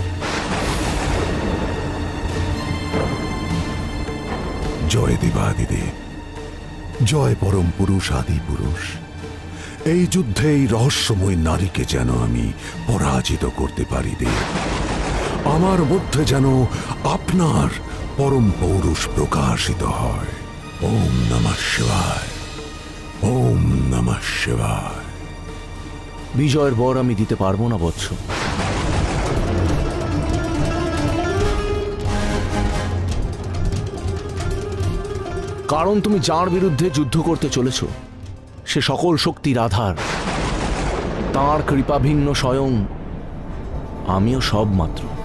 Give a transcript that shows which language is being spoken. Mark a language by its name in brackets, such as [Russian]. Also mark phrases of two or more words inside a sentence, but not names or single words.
[Bangla] জয় দেবাদিদেব, জয় পরম পুরুষ আদি পুরুষ। এই যুদ্ধে এই রহস্যময় নারীকে যেন আমি পরাজিত করতে পারি দেব। আমার মধ্যে যেন আপনার পরম পৌরুষ প্রকাশিত হয়। [Sanskrit] ওম নমঃ শিবায়, ওম নমঃ শিবায়। [Bangla] বিজয়ের বর আমি দিতে পারবো না বৎস। কারণ তুমি যার বিরুদ্ধে যুদ্ধ করতে চলেছ সে সকল শক্তির আধার, তাঁর কৃপাভিন্ন স্বয়ং আমিও সব মাত্র।